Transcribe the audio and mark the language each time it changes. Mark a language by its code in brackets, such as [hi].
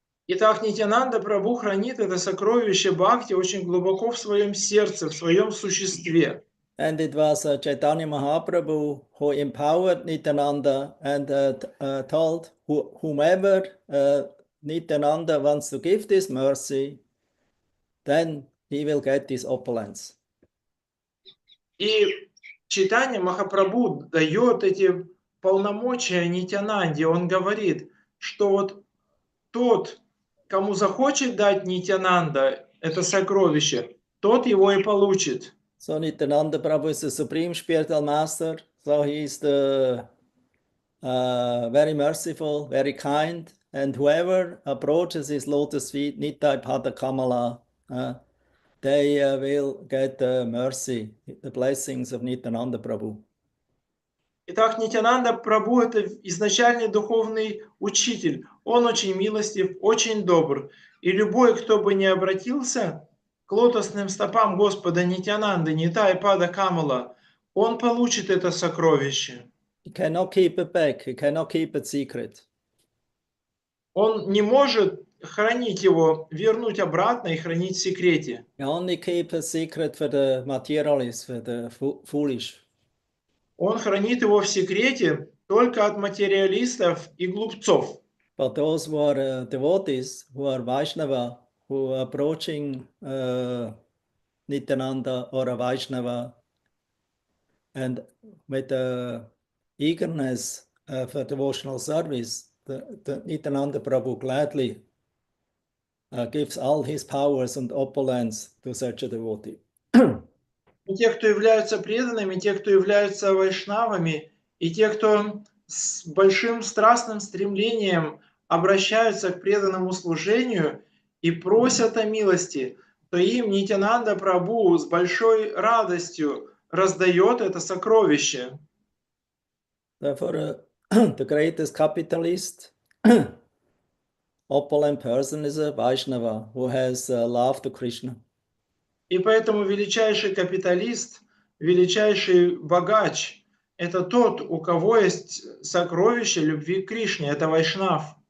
[ru] Итак, Нитянанда Прабху хранит это сокровище Бхакти очень глубоко в своем сердце, в своем существе. [en] And it was Chaitanya Mahaprabhu who empowered Nityananda and told whomever Nityananda wants to give this mercy, then he will get this opulence. [ru] И Чайтанья Махапрабху дает эти полномочия Нитянанде. Он говорит, что вот тот, кому захочет дать Нитянанда это сокровище, тот его и получит. [en] So Nityananda Prabhu is the supreme spiritual master. So he is the very merciful, very kind, and whoever approaches his lotus feet, Nitai Pada Kamala, they will get the mercy, the blessings of Nityananda Prabhu. [ru] Итак, Нитянанда Прабху – это изначальный духовный учитель. Он очень милостив, очень добр. И любой, кто бы не обратился к лотосным стопам Господа Нитянанды, Нитай Пада Камала, он получит это сокровище. [en] He cannot keep it back. He cannot keep it secret. [ru] Он не может хранить его, вернуть обратно и хранить в секрете. [en] He only keep a secret for the materialists, for the foolish. [ru] Он хранит его в секрете только от материалистов и глупцов. [en] But those who are devotees, who are Vaishnava, who are approaching Nityananda or a Vaishnava, and with the eagerness for devotional service, the Nityananda Prabhu gladly gives all his powers and opulence to such a devotee. [ru] И те, кто являются преданными, те, кто являются вайшнавами, и те, кто с большим страстным стремлением обращаются к преданному служению и просят о милости, то им Нитянанда Прабху с большой радостью раздает это сокровище. [en] Therefore, the greatest capitalist, opulent person is a Vaishnava who has love to Krishna. [ru] И поэтому величайший капиталист, величайший богач – это тот, у кого есть сокровище любви к Кришне, это вайшнав.